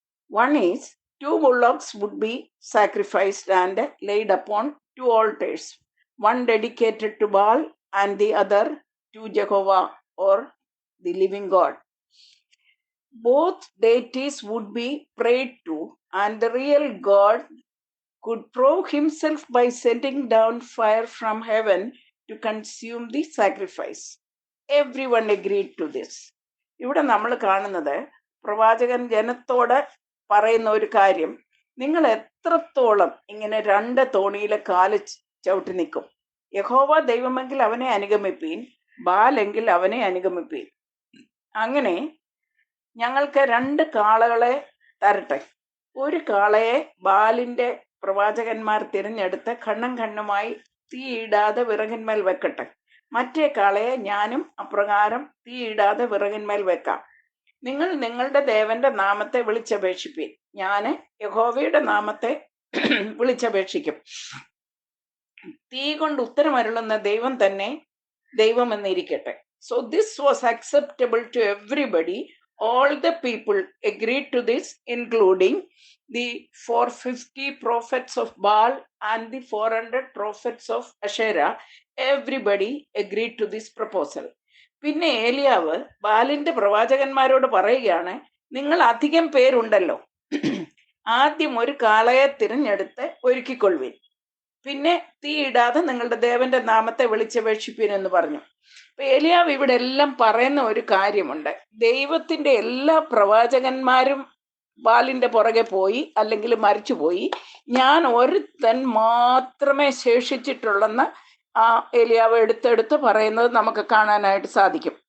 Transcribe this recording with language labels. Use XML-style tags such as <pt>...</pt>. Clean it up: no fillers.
<en>One is 2 bullocks would be sacrificed and laid upon 2 altars, one dedicated to Baal and the other to Jehovah or the living God. Both deities would be prayed to, and the real God could prove himself by sending down fire from heaven to consume the sacrifice. Everyone agreed to this.</en> <ml>ഇവിടെ നമ്മൾ കാണുന്നത് പ്രവാചകൻ ജനത്തോട് പറയുന്ന ഒരു കാര്യം, നിങ്ങൾ എത്രത്തോളം ഇങ്ങനെ 2 തോണിയിലെ കാല് ചവിട്ടി നിൽക്കും. യഹോവ ദൈവമെങ്കിൽ അവനെ അനുഗമിപ്പീൻ, ബാലെങ്കിൽ അവനെ അനുഗമിപ്പീൻ. അങ്ങനെ ഞങ്ങൾക്ക് 2 കാളകളെ തരട്ടെ. ഒരു കാളയെ ബാലിന്റെ പ്രവാചകന്മാർ തിരഞ്ഞെടുത്ത് ഖണ്ണം ഖണ്ണുമായി തീയിടാതെ വിറകിന്മേൽ വെക്കട്ടെ. മറ്റേ കാളയെ ഞാനും അപ്രകാരം തീയിടാതെ വിറകിന്മേൽ വെക്കാം. നിങ്ങൾ നിങ്ങളുടെ ദേവന്റെ നാമത്തെ വിളിച്ചപേക്ഷിപ്പീൻ, ഞാൻ യഹോവയുടെ നാമത്തെ വിളിച്ചപേക്ഷിക്കും. തീ കൊണ്ട് ഉത്തരമരുളുന്ന ദൈവം തന്നെ ദൈവമെന്നിരിക്കട്ടെ.</ml> <en>So this was acceptable to everybody. All the people agreed to this, including the 450 prophets of Baal and the 400 prophets of Asherah. Everybody agreed to this proposal.</en> <ml>പിന്നെ ഏലിയാവ് ബാലിന്റെ പ്രവാചകന്മാരോട് പറയുകയാണ്, നിങ്ങൾ അധികം പേരുണ്ടല്ലോ, ആദ്യം ഒരു കാളയെ തിരഞ്ഞെടുത്ത് ഒരുക്കിക്കൊള്ളുവിൻ, പിന്നെ തീയിടാതെ നിങ്ങളുടെ ദേവന്റെ നാമത്തെ വിളിച്ചപേക്ഷിപ്പീൻ എന്ന് പറഞ്ഞു. അപ്പൊ ഏലിയാവ് ഇവിടെ എല്ലാം പറയുന്ന ഒരു കാര്യമുണ്ട്. ദൈവത്തിന്റെ എല്ലാ പ്രവാചകന്മാരും ബാലിന്റെ പുറകെ പോയി, അല്ലെങ്കിൽ മരിച്ചുപോയി, ഞാൻ ഒരുത്തൻ മാത്രമേ ശേഷിച്ചിട്ടുള്ളെന്ന് ആ ഏലിയാവ് എടുത്തെടുത്ത് പറയുന്നത് നമുക്ക് കാണാനായിട്ട് സാധിക്കും.</ml>